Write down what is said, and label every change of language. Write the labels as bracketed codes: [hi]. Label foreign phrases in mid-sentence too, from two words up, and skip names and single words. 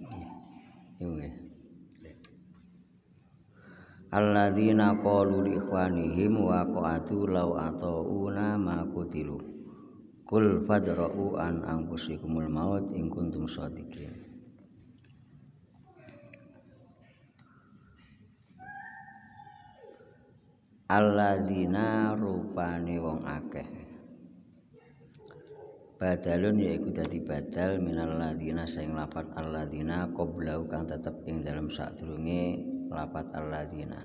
[ar] الذين قالوا لإخوانهم وقعدوا لو أطاعونا ما قتلوا. قل فادرءوا عن أنفسكم الموت إن كنتم صادقين. [jv] Alladzina rupane wong akeh. Badalun yaiku dadi badal [ar] من الذين [jv] sing lafat alladzina qablau kang tetep ing dalem sadurunge lafat alladzina.